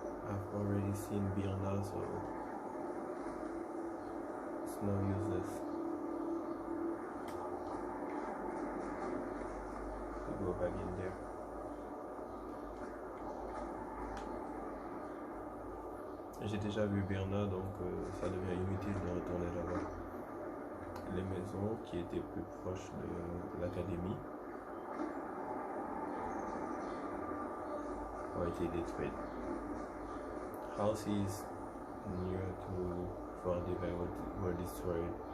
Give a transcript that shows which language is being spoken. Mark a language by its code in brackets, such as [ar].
[en] I've already seen Birna, so it's no useless to go back in there. [fr] J'ai déjà vu Birna, donc ça devient inutile de retourner là-bas. Les maisons qui étaient plus proches de l'académie ont été détruites. [en] Houses near to Fort d'Hiver were destroyed.